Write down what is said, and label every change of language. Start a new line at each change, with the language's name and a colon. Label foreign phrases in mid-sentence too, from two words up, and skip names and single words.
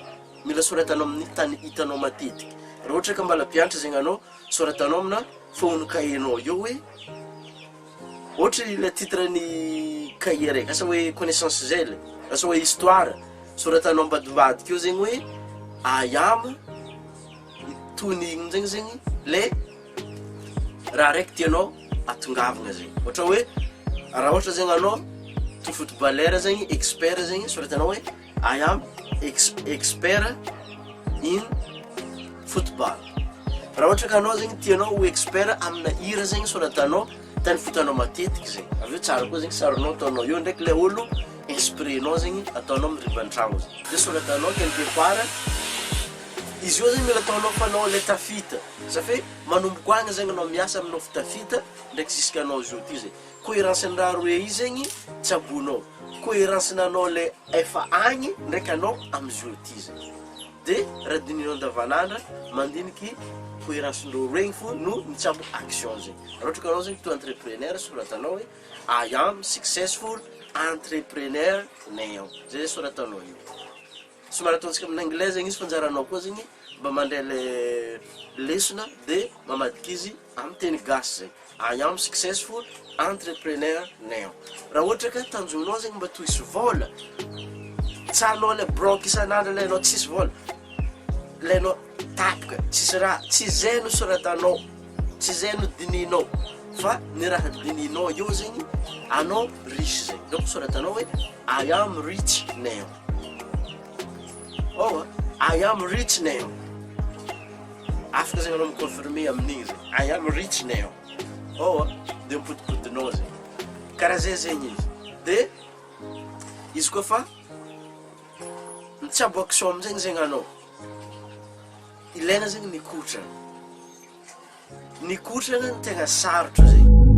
Malagasy: Mila soratanao amin'ny tany hitanao matetika. Raha ohatra ka mbala mpianatra zegny anao, soratanao amina fognony cahier-nao eo hoe ohatra le titre ny cahier raiky, asa hoe connaissance zèle, asa hoe histoire, soratanao ambadimbadika eo zegny hoe
English: I am
Malagasy: toy zegny le raha raiky tianao atongavana zegny. Ohatra hoe raha ohatra zegny anao to footballeur zegny, expert zegny, soratanao hoe
English: I am expert in football.
Malagasy: Raha ohatra ka anao zegny tianao ho expert amina hira zegny, soratanao tany fitanao matetiky zegny. Aveo tsara koa zegny sarinao ataonao eo ndraiky le olo inspirenao zegny ataonao amin'ny riban-tragno zegny. De soratanao
French: quelque part
Malagasy: izy io zegny mila ataonao fanao le tafita. Safe manomboka agny zegny anao miasa aminao fitafita ndraiky jusqu'à anao zao ty zegny. Cohérence raha roe izy zegny tsy abonao. Cohérence nanao le efa agny ndraiky anao am'zao ty zegny. De raha dininao andavanandra mandiniky cohérence-ndreo regny fo no mitsabo action zegny. Raha ohatra ka anao zegny to entrepreneur, soratanao hoe
English: I am successful entrepreneur now.
Malagasy: Zay soratanao io. Somary ataontsika amin'ny anglais zegny izy fanjaranao koa zegny mba mandray le lesona de mamadika izy amin'ny teny gasy zegny.
English: I am successful entrepreneur now.
Malagasy: Raha ohatra ka tanjonao zegny mba tohisy vola, tsanao le broke isan'andro lenao tsisy vola, lenao tapaka, tsisy raha, tsy zay no soratanao, tsy zay no dininao, fa ny raha dininao eo zegny anao riche zegny. Donc soratanao hoe
English: I am rich now. Oh, I am rich now.
Malagasy: Afaka zegny anao miconfirmer amin'igny zegny.
English: I am rich now.
Malagasy: Oh, de mipotipotinao zegny. Karaha zay zegny izy. De izy koa fa mitsabo action amizegny zegny anao, ilaina zegny nikotrana. Nikotrana no tegna sarotro zegny.